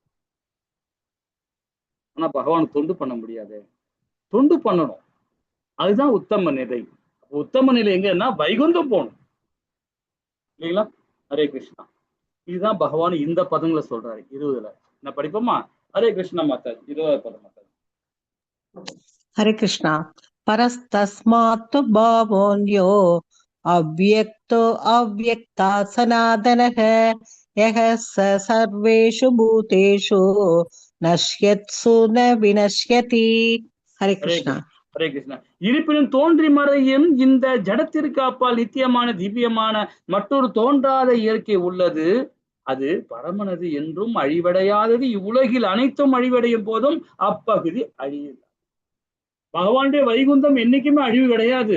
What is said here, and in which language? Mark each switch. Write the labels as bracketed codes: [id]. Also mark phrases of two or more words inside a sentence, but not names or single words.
[ta] ஆனா பகவான் தொண்டு பண்ண முடியாது, தொண்டு பண்ணணும். அதுதான் உத்தம நிலை. உத்தம நிலை எங்கன்னா வைகுந்தம் போகணும் இல்லைங்களா? ஹரே கிருஷ்ணா. இதுதான் பகவான் இந்த பதங்களை சொல்றாரு 20ல. நான் படிப்போமா? ஹரே கிருஷ்ணா மாதாஜி. 20வது பதம் மாதாஜி. [sa] हरे कृष्णा. परस्तस्मात् भावोऽन्यो अव्यक्तो अव्यक्ता सनातनः यः स सर्वेषु भूतेषु नश्यत्सु न विनश्यति. हरे कृष्णा. [ta] ஹரே கிருஷ்ணா. இருப்பினும் தோன்றி மறையும் இந்த ஜடத்திற்கு அப்பால் நித்தியமான திவ்யமான மற்றொரு தோன்றாத இயற்கை உள்ளது. அது பரமனது என்றும் அழிவடையாதது. இவ்வுலகில் அனைத்தும் அழிவடையும் போதும் அப்பகுதி அழியுது. பகவானுடைய வைகுந்தம் என்னைக்குமே அழிவு கிடையாது.